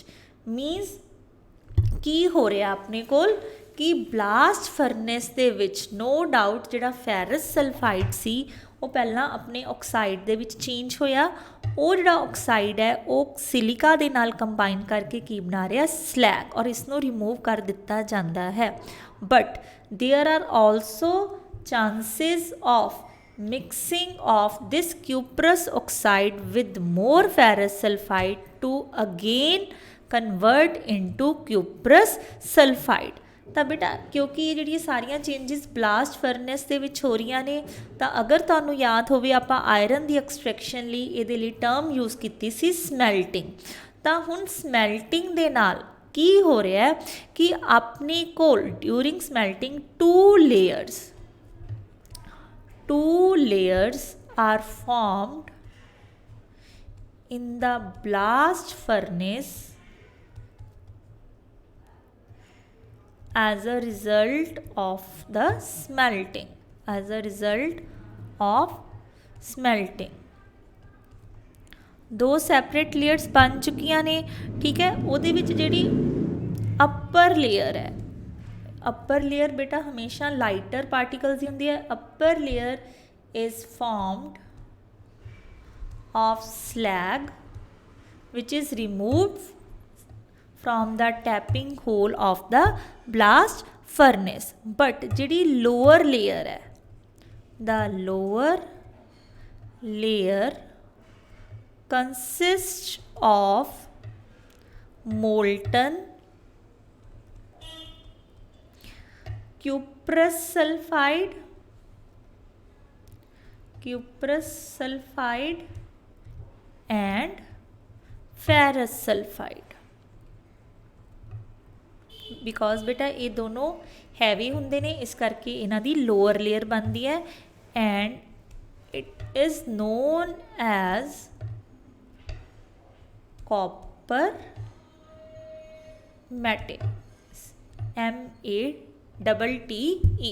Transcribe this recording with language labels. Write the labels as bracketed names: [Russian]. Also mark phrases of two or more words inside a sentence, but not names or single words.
[Punjabi] ਮੀਨਸ ਕੀ ਹੋ ਰਿਹਾ ਆਪਣੇ ਕੋਲ ਕਿ [English] blast furnace [Punjabi] ਦੇ ਵਿੱਚ [English] no doubt [Punjabi] ਜਿਹੜਾ [English] ferrous sulfide [Punjabi] ਸੀ ਉਹ ਪਹਿਲਾਂ ਆਪਣੇ ਆਕਸਾਈਡ ਦੇ ਵਿੱਚ ਚੇਂਜ ਹੋਇਆ। ਉਹ ਜਿਹੜਾ ਆਕਸਾਈਡ ਹੈ ਉਹ ਸਿਲਿਕਾ ਦੇ ਨਾਲ ਕੰਬਾਈਨ ਕਰਕੇ ਕੀ ਬਣਾ ਰਿਹਾ? ਸਲੈਗ, ਔਰ ਇਸ ਨੂੰ ਰਿਮੂਵ ਕਰ ਦਿੱਤਾ ਜਾਂਦਾ ਹੈ। [English] but there are also chances of mixing of this cuprous oxide with more ferrous sulfide to again convert into cuprous sulfide। [Punjabi] ਤਾਂ ਬੇਟਾ ਕਿਉਂਕਿ ਇਹ ਜਿਹੜੀਆਂ ਸਾਰੀਆਂ ਚੇਂਜਸ [English] blast furnace [Punjabi] ਦੇ ਵਿੱਚ ਹੋ ਰਹੀਆਂ ਨੇ, ਤਾਂ ਅਗਰ ਤੁਹਾਨੂੰ ਯਾਦ ਹੋਵੇ ਆਪਾਂ ਆਇਰਨ ਦੀ ਐਕਸਟ੍ਰੈਕਸ਼ਨ ਲਈ ਇਹਦੇ ਲਈ ਟਰਮ ਯੂਜ਼ ਕੀਤੀ ਸੀ ਸਮੈਲਟਿੰਗ। ਤਾਂ ਹੁਣ ਸਮੈਲਟਿੰਗ ਦੇ ਨਾਲ ਕੀ ਹੋ ਰਿਹਾ ਹੈ ਕਿ ਆਪਣੇ ਕੋਲ [English] during smelting two layers are formed in the blast furnace as a result of the smelting, [Punjabi] ਦੋ [English] separate layers [Punjabi] ਬਣ ਚੁੱਕੀਆਂ ਨੇ। ਠੀਕ ਹੈ, ਉਹਦੇ ਵਿੱਚ ਜਿਹੜੀ [English] upper layer [Punjabi] ਹੈ, [English] upper layer [Punjabi] ਬੇਟਾ ਹਮੇਸ਼ਾ [English] lighter particles [Punjabi] ਦੀ ਹੁੰਦੀ ਹੈ। [English] upper layer is formed of slag which is removed from the tapping hole of the blast furnace। but ਜਿਹੜੀ lower layer ਹੈ, the lower layer consists of molten cuprous sulfide and ferrous sulfide। [Punjabi] ਬਿਕੋਜ਼ ਬੇਟਾ ਇਹ ਦੋਨੋਂ ਹੈਵੀ ਹੁੰਦੇ ਨੇ, ਇਸ ਕਰਕੇ ਇਹਨਾਂ ਦੀ [English] lower layer [Punjabi] ਬਣਦੀ ਹੈ [English] and it is known as copper matte, [Punjabi] MATTE।